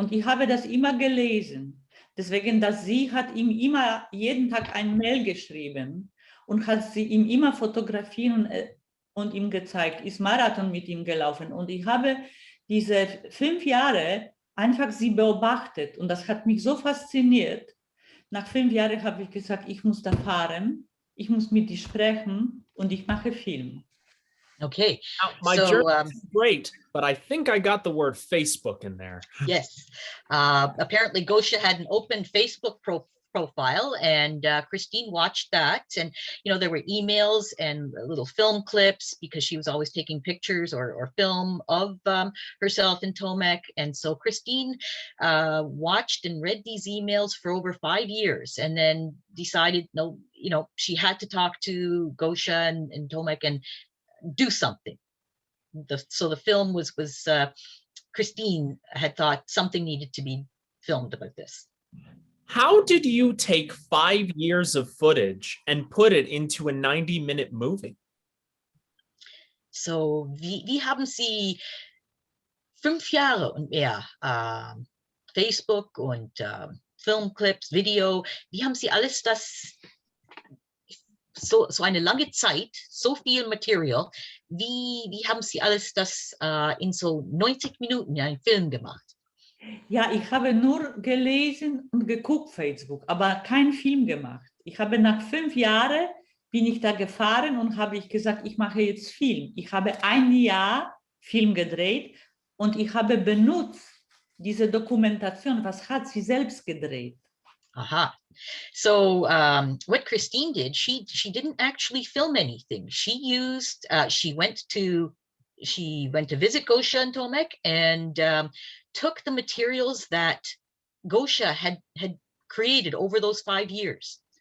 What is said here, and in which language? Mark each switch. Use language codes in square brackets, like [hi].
[de] Und ich habe das immer gelesen. Deswegen, dass sie hat ihm immer jeden Tag ein Mail geschrieben und hat sie ihm immer fotografieren und ihm gezeigt, ist Marathon mit ihm gelaufen. Und ich habe diese 5 Jahre einfach sie beobachtet und das hat mich so fasziniert. Nach 5 Jahren habe ich gesagt, ich muss da fahren, ich muss mit ihr sprechen und ich mache Film. [en] Okay, Now, my so German is great, but I think I got the word Facebook in there. yes, apparently Gosia had an open Facebook profile, and Christine watched that, and there were emails and little film clips because she was always taking pictures or film of herself and Tomek, and so Christine watched and read these emails for over 5 years, and then decided she had to talk to Gosia and Tomek and do something. So the film was Christine had thought something needed to be filmed about this. How did you take 5 years of footage and put it into a 90-minute movie? [de] So wie haben Sie 5 Jahre und mehr Facebook und Filmclips, Video, wie haben Sie alles das so eine lange Zeit, so viel Material, wie haben Sie alles das in so 90 Minuten einen Film gemacht? Ja, ich habe nur gelesen und geguckt Facebook, aber keinen Film gemacht. Ich habe nach 5 Jahren bin ich da gefahren und habe ich gesagt, ich mache jetzt Film. Ich habe 1 Jahr Film gedreht und ich habe benutzt diese Dokumentation, was hat sie selbst gedreht. Aha. [en] So what Christine did, she didn't actually film anything. She went to visit Gosia and Tomek and took the materials that Gosia had created over those 5 years.